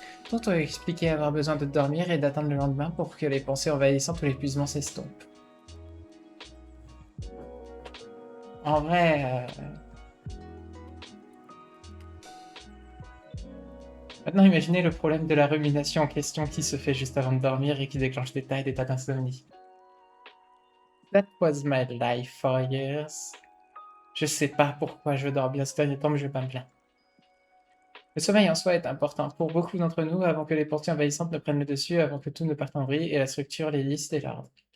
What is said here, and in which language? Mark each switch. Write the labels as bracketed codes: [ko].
[fr] D'autres ont expliqué avoir besoin de dormir et d'attendre le lendemain pour que les pensées envahissantes ou l'épuisement s'estompent. En vrai, maintenant imaginez le problème de la rumination en question qui se fait juste avant de dormir et qui déclenche des tas et des tas d'insomnie. [en] That was my life for years. [fr] Je sais pas pourquoi je dors bien ce dernier temps, mais je vais pas me plaindre. Le sommeil en soi est important pour beaucoup d'entre nous avant que les pensées envahissantes ne prennent le dessus, avant que tout ne parte en vrille et la structure, les listes et l'ordre.